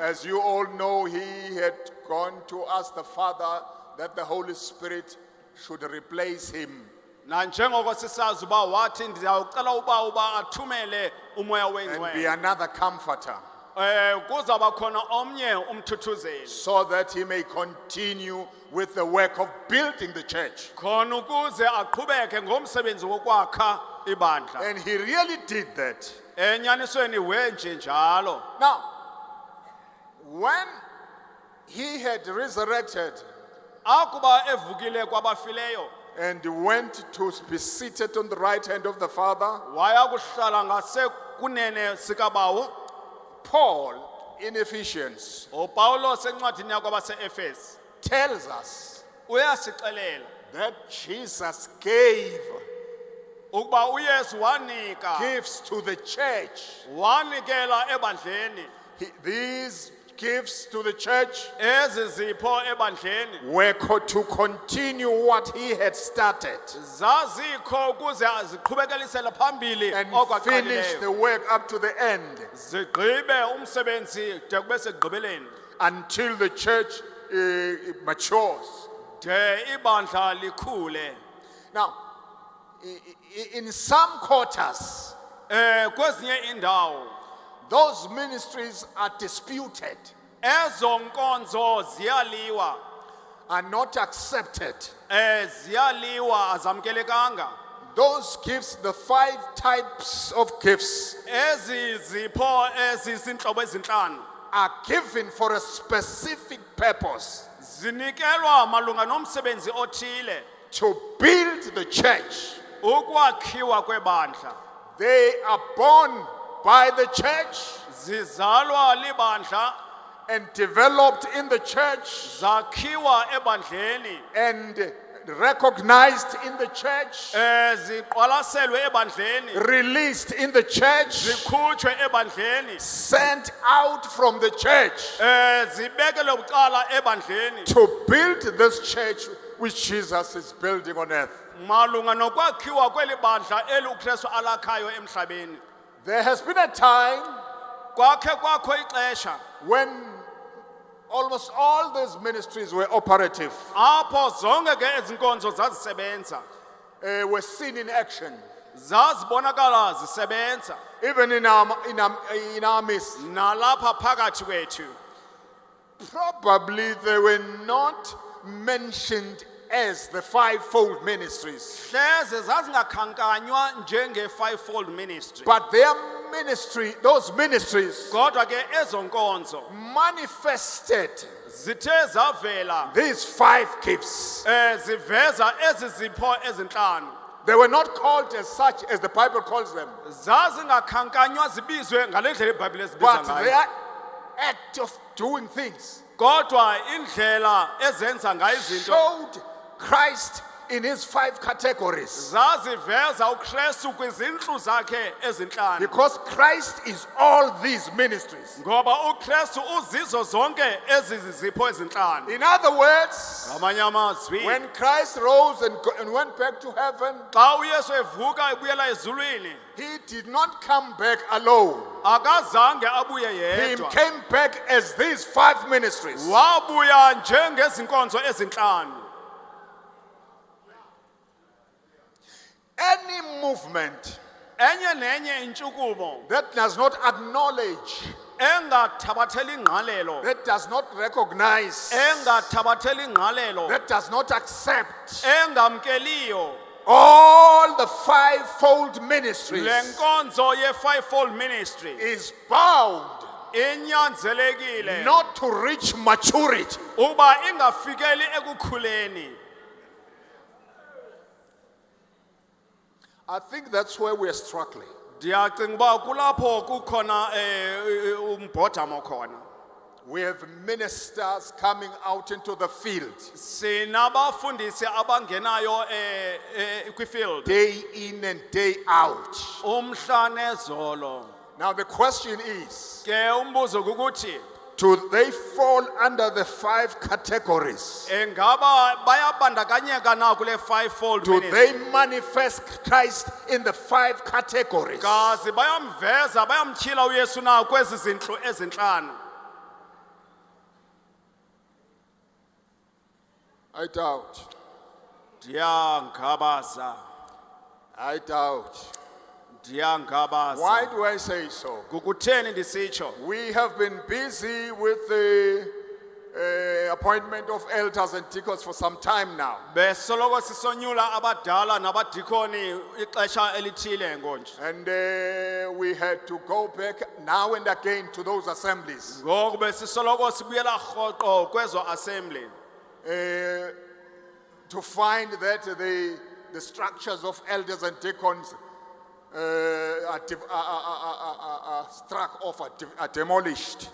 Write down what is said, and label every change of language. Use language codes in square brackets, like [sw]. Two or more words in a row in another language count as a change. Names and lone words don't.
[en] As you all know, he had gone to ask the Father that the Holy Spirit should replace him. [xh] Nanjengoko sisazi uba wathi ndiyawucela uba athumele umoya [en] And be [xh] wengcwele. [en] another comforter, [xh] Kuzaba khona omnye umthuthuzeli. [en] so that he may continue with the work of building the church. [xh] Khona ukuze aqhubeke ngomsebenzi wokwakha ibandla. [en] And he really did that. [xh] Enyanisweni wenje njalo. [en] Now, when he had resurrected [xh] Akuba evukile kwabafileyo [en] and went to be seated on the right hand of the Father, [xh] waya kuhlala ngasekunene sikabawo. [en] Paul in Ephesians [xh] uPawulos encwadini yakho abase-Efesi [en] tells us [xh] uyasixelela [en] that Jesus gave [xh] ukuba uYesu wanika [en] gifts to the church. [xh] wanikela ebandleni [en] These gifts to the church [xh] ezi zipho ebandleni [en] were to continue what he had started [xh] zazikho ukuze ziqhubekelisele phambili [en] and finish [xh] okwaqalileyo [en] the work up to the end [xh] zigqibe umsebenzi de kube sekugqibeleni [en] until the church matures. [xh] de ibandla likhule [en] Now, in some quarters, [xh] kwezinye indawo [en] those ministries are disputed, [xh] ezo nkonzo ziyaliwa [en] are not accepted. [xh] ziyaliwa azamkelekanga [en] Those gifts, the 5 types of gifts, [xh] ezi zipho ezisintlobo ezinhlanu [en] are given for a specific purpose [xh] zinikelwa malunga nomsebenzi othile [en] to build the church. [xh] ukwakhiwa kwebandla [en] They are born by the church [xh] zizalwa libandla [en] and developed in the church [xh] zakhiwa ebandleni [en] and recognized in the church, [xh] ziqwalaselwe ebandleni [en] released in the church, [xh] zikhutshwe ebandleni [en] sent out from the church [xh] zibekelwe bucala ebandleni [en] to build this church which Jesus is building on earth. [xh] malunga nokwakhiwa kweli bandla eli uKristu alakhayo emhlabeni [en] There has been a time [xh] kwakhe kwakho ixesha [en] when almost all these ministries were operative, [xh] apho zonke ke ezinkonzo zazisebenza [en] were seen in action, [xh] zazibonakala zisebenza [en] even in our midst. [xh] nalapha phakathi kwethu [en] Probably they were not mentioned as the 5-fold ministries, [xh] hleze zazingakhankanywa njenge- [en] fivefold ministry but their ministry, those ministries, [xh] kodwa ke ezo nkonzo [en] manifested [xh] zithe zavela [en] these 5 gifts. [xh] ziveza ezi zipho ezinhlanu [en] They were not called as such as the Bible calls them, [xh] zazingakhankanywa zibizwe ngale ndlela ibhayibhile ezibiza [en] but [xh] ngayo [en] their act of doing things [xh] kodwa indlela ezenza ngayo izinto [en] showed Christ in his 5 categories. [xh] zaziveza uKristu kwizintlu zakhe ezinhlanu [en] Because Christ is all these ministries. [xh] ngoba uKristu uzizo zonke ezi zipho ezinhlanu [en] In other words, [xh] ngamanye amazwi [en] when Christ rose and went back to heaven, [xh] xa uYesu evuka ebuyela ezulwini [en] he did not come back alone. [xh] akazange abuye [en] He [xh] yedwa [en] came back as these 5 ministries. [xh] wabuya njengezinkonzo ezinhlanu [en] Any movement [xh] enye nenye intshukumo [en] that does not acknowledge, [xh] engathabatheli ingqalelo [en] that does not recognize, [xh] engathabatheli ingqalelo [en] that does not accept [xh] engamkeliyo [en] all the 5-fold ministries [xh] le nkonzo ye- [en] fivefold ministry is bound [xh] inyanzelekile [en] not to reach maturity. [xh] uba ingafikeli ekukhuleni [en] I think that's where we are struggling. [xh] ndiyacinga uba kulapho kukhona umbhodamo khona [en] We have ministers coming out into the field [xh] sinabafundisi abangenayo kwifield [en] day in and day out. [xh] umhla nezolo [en] Now the question is, [xh] ke umbuzo kukuthi [en] do they fall under the 5 categories? [xh] engaba bayabandakanyeka na kule fivefold [en] Do [xh] ministry [en] they manifest Christ in the 5 categories? [xh] kazi bayamveza bayamtyhila uYesu na kwezi zintlu ezinhlanu [en] I doubt. [xh] ndiyangabaza [en] I doubt. [xh] ndiyangabaza [en] Why do I say so? [xh] kukutheni ndisitsho [en] We have been busy with the appointment of elders and deacons for some time now. [xh] besoloko sisonyula abadala nabadikoni ixesha elithile ngonje [en] And we had to go back now and again to those assemblies [xh] ngoku besisoloko sibuyela rhoqo kwezo assembly [en] to find that the structures of elders and deacons struck off, are demolished.